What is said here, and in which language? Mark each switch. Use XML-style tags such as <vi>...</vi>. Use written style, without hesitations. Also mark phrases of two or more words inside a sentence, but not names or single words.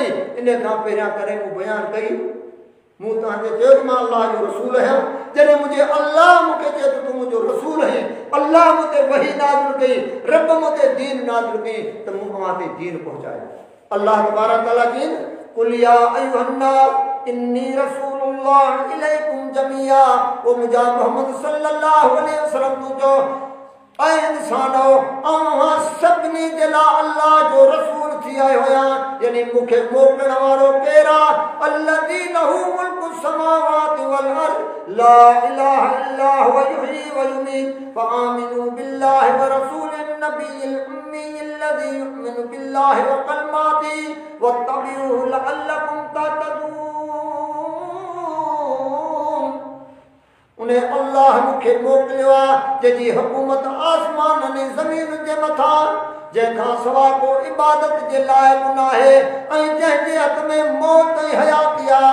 <sd>इन खां पहिरियां कॾहिं मूं बयान कई? मूं तव्हांखे चयो मां अल्लाह जो रसूल आहियां। जॾहिं मुझे अल्लाह मूंखे चयो तूं मुंहिंजो रसूल आहीं, अल्लाह मुते वही नाज़िल कई, रब मुते दीन नाज़िल कई, त मूं अव्हां ते दीन पहुचायो। अल्लाह तबारक तआला चई</sd> <ar>قل يا أيها الناس إني رسول الله إليكم جميعا,</ar> <sd>ओ मुंहिंजा मोहम्मद</sd> <ar>صلى الله عليه وسلم</ar> <sd>तूं चओ ऐं इंसानो अव्हां सभिनी जे लाइ अल्लाह जो रसूल थी आयो आहियां, यानी मूंखे मोकिलण वारो केरु आहे?</sd> <ar>الذي له ملك السماوات والأرض لا إله إلا هو يحيي ويميت فآمنوا بالله ورسوله النبي الأمي الذي يؤمن بالله وكلماته واتبعوه لعلكم تهتدون.</ar> <sd>उन्हें अल्लाह मूंखे मोकिलियो आहे जंहिंजी हुकूमत आसमान ऐं ज़मीन जे मथां, जंहिंखां सवाइ को इबादत जे लाइक़ न आहे, ऐं जंहिंजे हथ में मौत ऐं हयाती आहे।</sd>